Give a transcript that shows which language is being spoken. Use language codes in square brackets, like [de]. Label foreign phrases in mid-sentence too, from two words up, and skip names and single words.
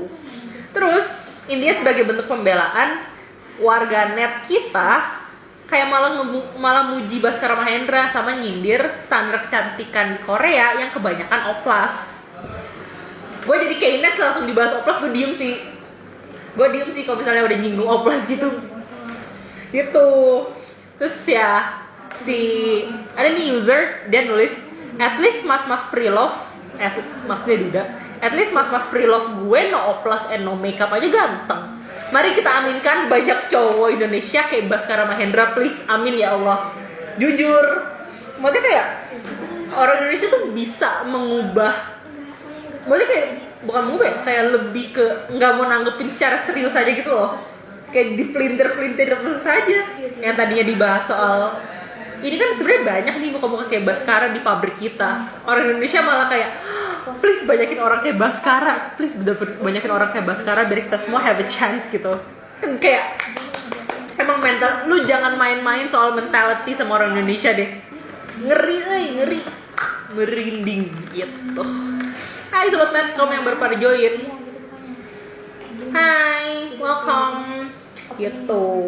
[id] Terus India sebagai bentuk pembelaan, warganet kita kayak malah muji Baskara Mahendra sama nyindir standar kecantikan di Korea yang kebanyakan oplas. Gue jadi kayaknya langsung dibahas oplas, gue diem sih kalau misalnya udah nyinggung oplas gitu. Terus ya ada nih user, dia nulis, [en] at least [id] mas pre-love, maksudnya Duda, [en] at least [id] mas pre-love gue [en] no oplas and no makeup [id] aja ganteng. Mari kita aminkan banyak cowok Indonesia kayak Baskara Mahendra, please, amin ya Allah. Jujur, maksudnya kayak orang Indonesia tuh bisa mengubah, maksudnya kayak bukan move ya, kayak lebih ke nggak mau nanggepin secara serius aja gitu loh, kayak dipelintir-pelintir terus saja. Yang tadinya dibahas soal ini kan sebenarnya banyak nih muka-muka kayak Baskara di pabrik kita, orang Indonesia malah kayak please banyakin orang kayak Baskara, please banyakin orang kayak Baskara biar kita semua [en] have a chance [id] gitu. Kan kayak emang mental, lu jangan main-main soal mentality sama orang Indonesia deh, ngeri merinding gitu. Hai sobat Medcom yang baru pada join, hai welcome gitu.